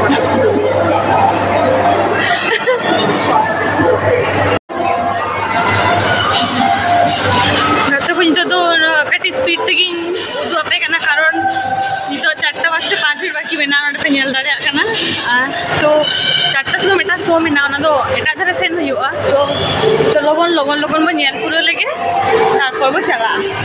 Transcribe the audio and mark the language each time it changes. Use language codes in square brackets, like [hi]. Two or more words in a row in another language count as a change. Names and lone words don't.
[sat] ᱱᱤᱛᱚᱜ ᱫᱚ ᱠᱟᱹᱴᱤᱡ ᱥᱯᱤᱰ ᱛᱮᱜᱤᱧ ᱩᱫᱩᱜ ᱟᱯᱮ ᱠᱟᱱᱟ ᱠᱟᱨᱚᱱ ᱱᱤᱛᱚᱜ [bn] 4টা বাজতে 5 মিনিট বাকি [sat] ᱢᱮᱱᱟᱜᱼᱟ ᱱᱚᱰᱮ ᱯᱮ ᱧᱮᱞ ᱫᱟᱲᱮᱭᱟᱜ ᱠᱟᱱᱟ ᱛᱚ 4টা ᱥᱚᱢᱚᱭ ᱢᱤᱫᱴᱟᱝ ᱥᱳ ᱢᱮᱱᱟᱜᱼᱟ ᱚᱱᱟ ᱫᱚ ᱮᱴᱟᱜ ᱫᱷᱟᱨᱮ ᱥᱮᱱ ᱦᱩᱭᱩᱜᱼᱟ ᱛᱚ ᱪᱚᱞᱚ ᱵᱚᱱ ᱞᱚᱜᱚᱱ ᱞᱚᱜᱚᱱ ᱵᱚᱱ ᱧᱮᱞ ᱯᱩᱨᱟᱹᱣ ᱞᱮᱜᱮ ᱛᱟᱨᱯᱚᱨ ᱵᱚ ᱪᱟᱞᱟᱜᱼᱟ